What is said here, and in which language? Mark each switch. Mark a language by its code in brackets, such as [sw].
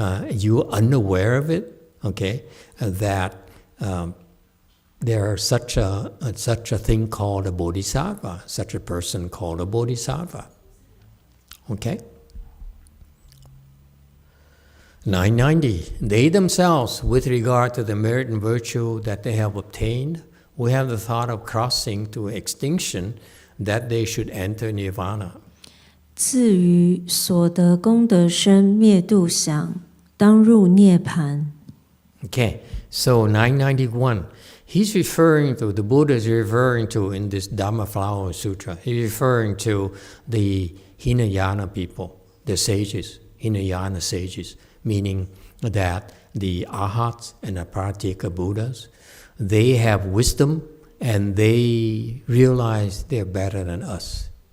[en] You're unaware of it, okay? That there's such a thing called a bodhisattva, such a person called a bodhisattva. Okay? 990. They themselves, with regard to the merit and virtue that they have obtained, will have the thought of crossing to extinction, that they should enter nirvana. [zh] 至于所得功德身灭度想，当入涅盘。 [en] Okay, so 991. He's referring to, the Buddha is referring to in this Dhamma Flower Sutra, he's referring to the Hinayana people, the sages, Hinayana sages, meaning that the Arhats and the Pratyeka Buddhas, they have wisdom and they realize they're better than us.